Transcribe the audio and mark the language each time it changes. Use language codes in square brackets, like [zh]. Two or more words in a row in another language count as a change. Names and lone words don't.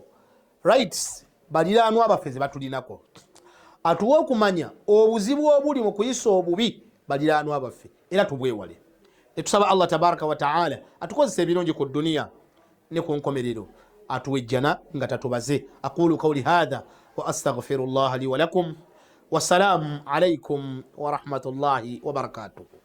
[lg] rights baliraanwa baffe ze batulinako atuwa okumanya obuzibu obuli mu kuyisa obubi baliraanwa baffe era tubwewale netusaba Allah [ar] تبارك وتعالى [lg] atukozesa ebirungi ku duniya ne ku nkomerero atuwejjana nga tatubaze [ar] أقول قولي هذا وأستغفر الله لي ولكم والسلام عليكم ورحمة الله وبركاته.